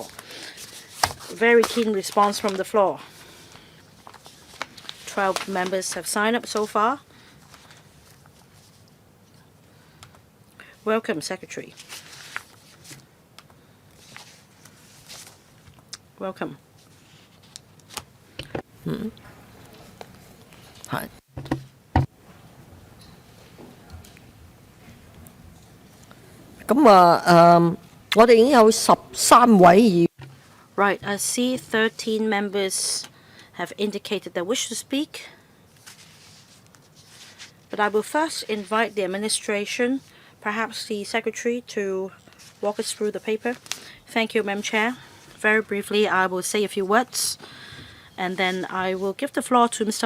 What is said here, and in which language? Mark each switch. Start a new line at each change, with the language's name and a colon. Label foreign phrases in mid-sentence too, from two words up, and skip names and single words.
English: Very keen response from the floor. 12 members have signed up so far. Welcome, Secretary. Welcome.
Cantonese: 係。我哋已經有13位議員。
English: Right, I see 13 members have indicated they wish to speak. But I will first invite the administration, perhaps the Secretary, to walk us through the paper. Thank you, Madam Chair. Very briefly, I will say a few words, and then I will give the floor to Mr.